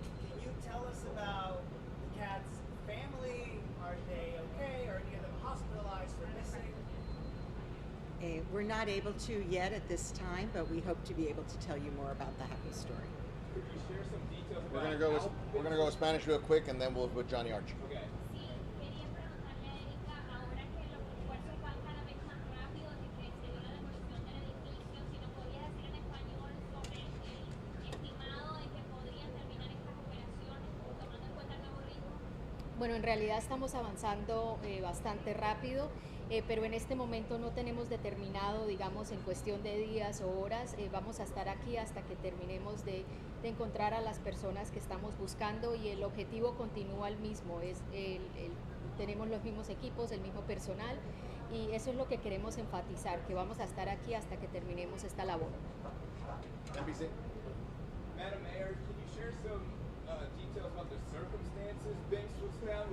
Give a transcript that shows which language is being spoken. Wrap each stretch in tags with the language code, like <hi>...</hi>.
<en>Can you tell us about the cat's family? Are they okay? Are any of them hospitalized or missing? We're not able to yet at this time, but we hope to be able to tell you more about the happy story. Could you share some details We're about gonna go with Spanish real quick, and then we'll with Johnny Arch. Okay.</en> <es>Sí, quería preguntarle a Erika, ahora que los esfuerzos van cada vez más rápido y que se dio la demolición del edificio, si nos podía decir en español sobre el estimado de que podrían terminar estas operaciones, tomando en cuenta el nuevo ritmo. Bueno, en realidad estamos avanzando bastante rápido, pero en este momento no tenemos determinado, digamos, en cuestión de días o horas, vamos a estar aquí hasta que terminemos de encontrar a las personas que estamos buscando, y el objetivo continúa el mismo, tenemos los mismos equipos, el mismo personal, y eso es lo que queremos enfatizar, que vamos a estar aquí hasta que terminemos esta labor.</es> <en>NBC. Madam Mayor, can you share some details about the circumstances Banks was found?</en>